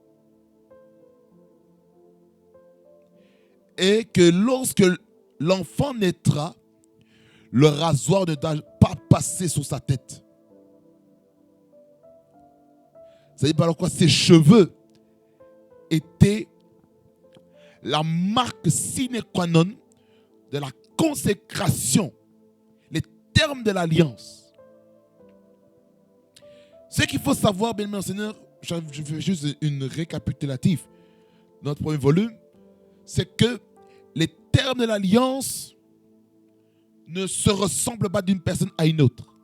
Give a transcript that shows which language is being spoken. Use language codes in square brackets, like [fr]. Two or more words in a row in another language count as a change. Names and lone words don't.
[fr] Et que lorsque l'enfant naîtra, le rasoir ne doit pas passer sur sa tête. C'est-à-dire par quoi ses cheveux étaient la marque [la] sine qua non [fr] de la consécration, les termes de l'alliance. Ce qu'il faut savoir, bien aimé Seigneur, je fais juste une récapitulative de notre premier volume, c'est que les termes de l'alliance ne se ressemblent pas d'une personne à une autre.